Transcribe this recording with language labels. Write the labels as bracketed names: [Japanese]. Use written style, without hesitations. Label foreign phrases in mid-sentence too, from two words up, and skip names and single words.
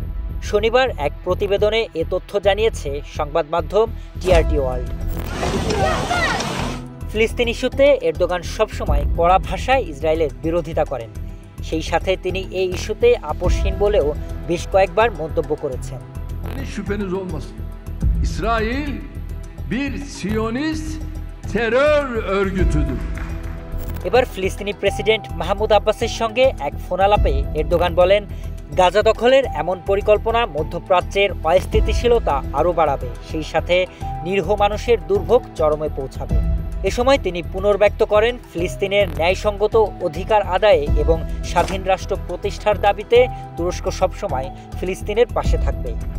[Bangla] শনিবার এক প্রতিবেদনে এ তথ্য জানিয়েছে সংবাদ মাধ্যম টিআরটি ওয়ার্ল্ড। ফিলিস্তিন ইস্যুতে এরদোগান সবসময় কড়া ভাষায় ইসরায়েলের বিরোধিতা করেন। সেই সাথে তিনি এই ইস্যুতে আপোষহীন বলেও বেশ কয়েকবার মন্তব্য করেছেন। [Turkish] Şüpheniz olmasın. İsrail bir Siyonist terör örgütüdür. [Bangla] এবার ফিলিস্তিনি প্রেসিডেন্ট মাহমুদ আব্বাসের সঙ্গে এক ফোনালাপে এরদোগান বলেন, গাজা দখলের এমন পরিকল্পনা মধ্যপ্রাচ্যের অস্থিতিশীলতা আরও বাড়াবে, সেই সাথে নিরীহ মানুষের দুর্ভোগ চরমে পৌঁছাবে। এ সময় তিনি পুনর্ব্যক্ত করেন ফিলিস্তিনের ন্যায়সঙ্গত অধিকার আদায়ে এবং স্বাধীন রাষ্ট্র প্রতিষ্ঠার দাবিতে তুরস্ক সবসময় ফিলিস্তিনের পাশে থাকবে।